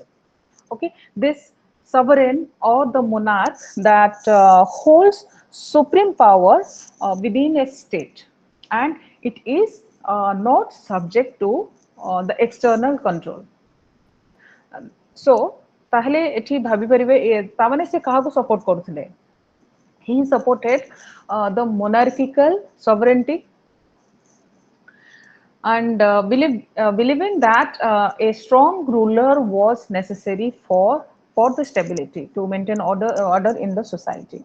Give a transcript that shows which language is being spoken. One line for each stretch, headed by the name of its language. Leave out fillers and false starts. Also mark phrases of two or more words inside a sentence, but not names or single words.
English: Okay, this sovereign or the monarch that holds supreme power within a state, and it is not subject to the external control.
Odia: So ତାହେଲେ ଏଠି ଭାବି ପାରିବେ ତାମାନେ ସେ କାହାକୁ ସପୋର୍ଟ କରୁଥିଲେ?
English: He supported the monarchical sovereignty and believing that a strong ruler was necessary for the stability to maintain order in the society.